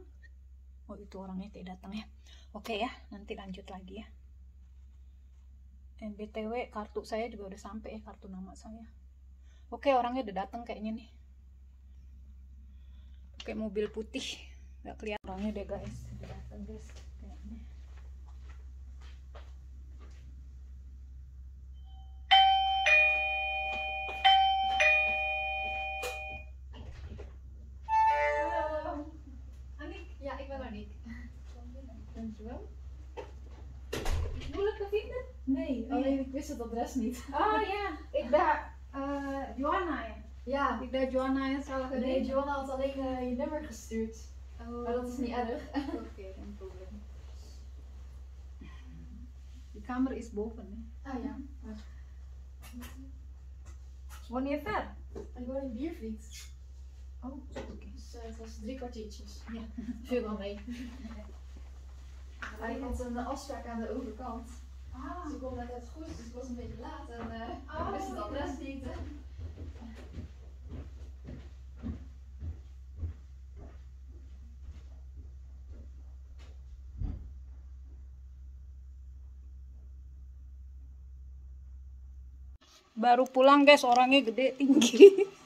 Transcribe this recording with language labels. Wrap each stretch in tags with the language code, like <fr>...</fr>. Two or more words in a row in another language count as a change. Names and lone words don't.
<id>Oh itu orangnya tidak datang ya. Oke ya, nanti lanjut lagi ya. BTW kartu saya juga udah sampai ya, kartu nama saya. Oke, orangnya udah datang kayaknya nih. pakai mobil putih, nggak kelihatan orangnya deh guys. Udah datang guys kayaknya.</id> <nl>Hallo. Annick? Ja, ik ben Annick. Dankjewel. Moeilijk te vinden? Nee, alleen ik wist het adres niet. Oh ja, ik dacht Johanna ya. Ja, Ik dacht Johanna</nl> <id>yang salah</id> <nl>nee, gedaan. Joanna had alleen je nummer gestuurd. Oh. Maar dat is niet erg. Oké, geen probleem. Die kamer is boven. Hè. Ah ja. Woon je ver? Ik woon in Biervliet. Oh, oké. Dus het was 3 kwartiertjes. Ja. Veel wel mee. Maar ik had een afspraak aan de overkant. Ah. Dus ik kom net uit goed, dus ik was een beetje laat en Oh, ik wist het adres niet.</nl> <id>Baru pulang guys, orangnya gede tinggi.</id>